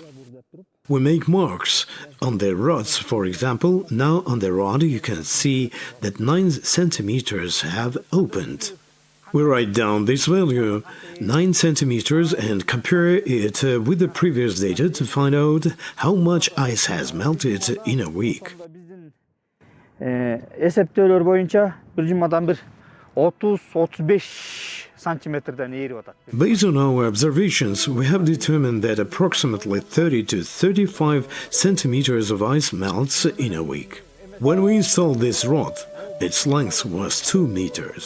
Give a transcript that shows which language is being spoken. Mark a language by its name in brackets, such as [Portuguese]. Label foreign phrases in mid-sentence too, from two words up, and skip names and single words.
[English] We make marks on the rods. For example, now on the rod you can see that 9 centimeters have opened. We write down this value, 9 centimeters, and compare it with the previous data to find out how much ice has melted in a week. [Kyrgyz] Эсептөөлөр боюнча бир жумадан бир 30-35 сантиметрден ээрип атат. [English] Based on our observations, we have determined that approximately 30 to 35 centimeters of ice melts in a week. When we installed this rod, its length was 2 meters.